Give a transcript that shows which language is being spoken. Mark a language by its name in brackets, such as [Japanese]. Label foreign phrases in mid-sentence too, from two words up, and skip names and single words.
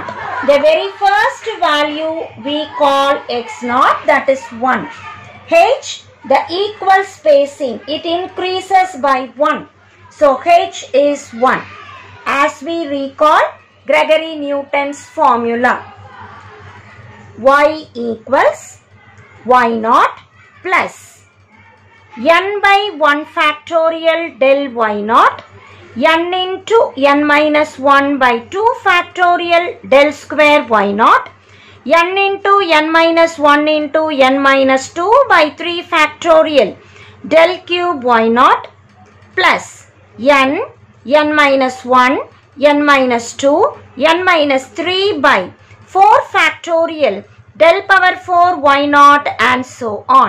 [English] The very first value we call x naught, that is 1. H, the equal spacing, it increases by 1. So h is 1. As we recall Gregory Newton's formula, y equals y naught plus n by 1 factorial del y naught, n into n minus 1 by 2 factorial del square y naught, n into n minus 1 into n minus 2 by 3 factorial del cube y naught, plus n minus 1, n minus 2, n minus 3 by 4 factorial del power 4 y naught, and so on.